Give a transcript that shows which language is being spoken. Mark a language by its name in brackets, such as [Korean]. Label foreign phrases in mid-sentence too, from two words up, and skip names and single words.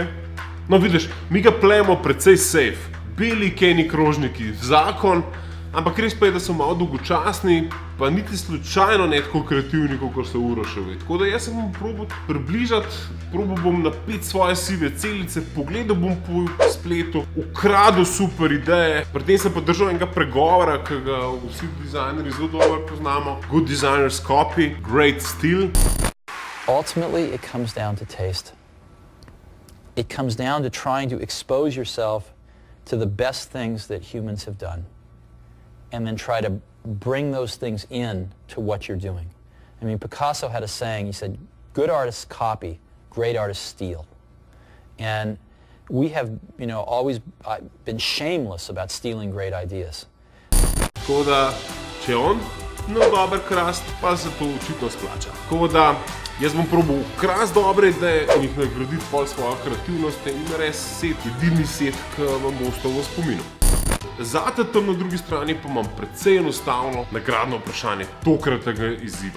[Slovenian] No vidiš, mi ga plejemo precej safe. Beli keni krožniki, zakon, ampak res pa je, da so malo dolgočasni, pa niti slučajno ne tako kreativni, kot so Uroševi. Tako da jaz se bom probal približati, probal bom napeti svoje sive celice, pogledal bom po spletu, ukradel super ideje, pri tem sem pa držal enega pregovora, ki ga vsi dizajnerji zelo dobro poznamo. [English] Good designers copy, great steal. Ultimately, it comes down to taste. It comes down to trying to expose yourself to the best things that humans have done and then try to bring those things in to what you're doing. I mean, Picasso had a saying, he said, good artists copy, great artists steal. And we have, always been shameless about stealing great ideas. [Slovenian] Tako da, če on dober krast, pa se to očitno splača. Tako da, jaz bom probal krast dobre ideje in jih nagraditi pol svojo kreativnost in res jedilni set, ki vam bo ostal v spominu. Zate tam na drugi strani pa imam precej enostavno nagradno vprašanje tokratnega izziva.